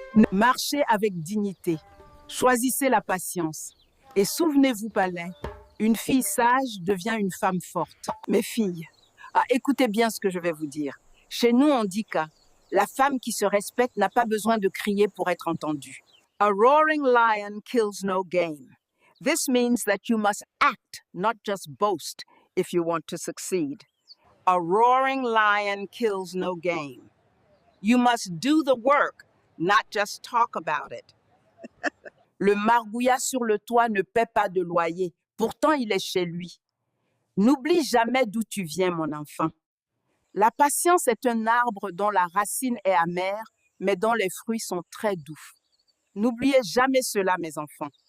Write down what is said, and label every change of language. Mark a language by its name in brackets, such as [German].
[French] Marchez avec dignité, choisissez la patience. Et souvenez-vous, Palais, une fille sage devient une femme forte. Mes filles, écoutez bien ce que je vais vous dire. Chez nous, on dit que la femme qui se respecte n'a pas besoin de crier pour être entendue. [English] A roaring lion kills no game. This means that you must act, not just boast, if you want to succeed. A roaring lion kills no game. You must do the work, not just talk about it. [French] Le margouillat sur le toit ne paie pas de loyer, pourtant il est chez lui. N'oublie jamais d'où tu viens, mon enfant. La patience est un arbre dont la racine est amère, mais dont les fruits sont très doux. N'oubliez jamais cela, mes enfants.